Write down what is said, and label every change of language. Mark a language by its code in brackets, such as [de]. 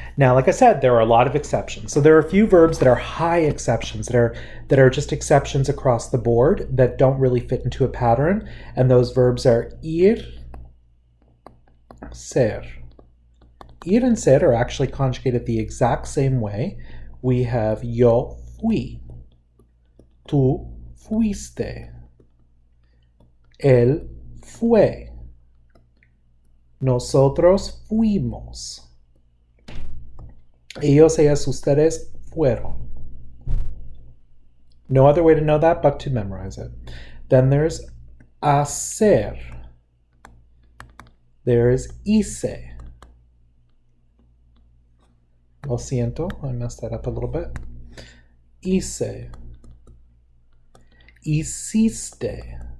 [en] Now, like I said, there are a lot of exceptions. So there are a few verbs that are high exceptions, that are just exceptions across the board that don't really fit into a pattern. And those verbs are ir, ser. Ir and ser are actually conjugated the exact same way. We have [es] yo fui, tú fuiste, él fue, nosotros fuimos. Ellos, ellas, ustedes fueron. [en] No other way to know that but to memorize it. Then there's hacer. There's hice. [es] Lo siento, [en] I messed that up a little bit. [es] Hice. Hiciste.